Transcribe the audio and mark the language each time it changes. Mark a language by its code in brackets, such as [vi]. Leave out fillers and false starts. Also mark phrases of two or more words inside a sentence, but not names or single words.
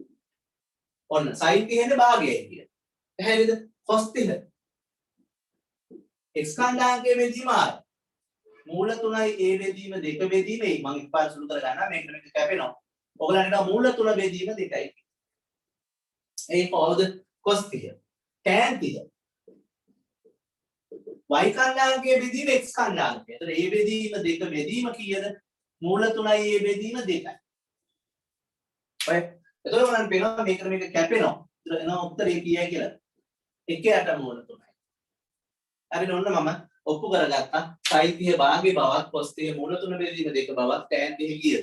[si] ඔන්න sin කියන්නේ භාගයයි කියන්නේ. පැහැදිලිද? cos 30. x කණ්ඩායමේ බෙදීම r. මූල 3යි A බෙදීම 2 බෙදීම A. මම එකපාර සුළු කර ගන්නවා. මේක කැපෙනවා. ඔයගලන්ට මූල 3 බෙදීම 2යි. ඒ කොහොමද? cos 30. tan 30. y කණ්ඩායමේ බෙදීම x කණ්ඩායමේ. එතන A බෙදීම 2 බෙදීම කීයද? මූල 3යි A බෙදීම 2යි. ඔය එතකොට මම පේනවා මේක කැපෙනවා. එතන එනවා උත්තරේ කීයයි කියලා. 1යට මූල 3යි. හරිද? ඔන්න මම ඔප්පු කරගත්තා. sin 30 භාගයේ බවත් cos 30 මූල 3 බෙදීම 2 බවත් tan 30 කීයද?